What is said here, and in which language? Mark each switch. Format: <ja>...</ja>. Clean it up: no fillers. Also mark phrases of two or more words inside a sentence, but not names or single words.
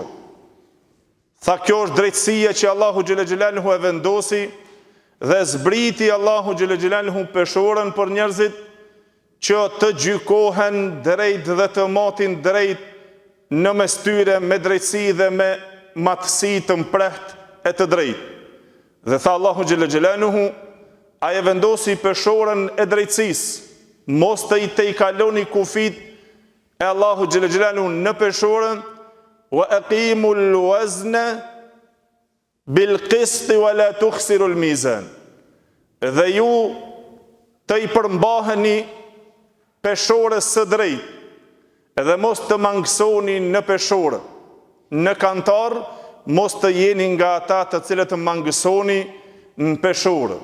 <sq>Tha kjo është drejtësia që Allahu</sq> <ar>جل جلاله</ar> <sq>e vendosi, dhe zbriti Allahu</sq> <ar>جل جلاله</ar> <sq>peshorën për njerëzit që të gjykohen drejt dhe të matin drejt në mes tyre me drejtësi dhe me matësi të mpreht e të drejt. Dhe tha Allahu</sq> <ar>جل جلاله:</ar> <sq>"A e vendosi peshorën e drejtësisë, mos të i kaloni kufit e Allahu</sq> <ar>جل جلاله</ar> <sq>në peshorën,</sq> <ar>وأقيموا الوزن بالقسط ولا تخسروا الميزان."</ar> <sq>Dhe ju të i përmbaheni peshorës së drejt edhe mos të mangësoni në peshore. Në kantar, mos të jeni nga ata të cilët të mangësoni në peshore.</sq>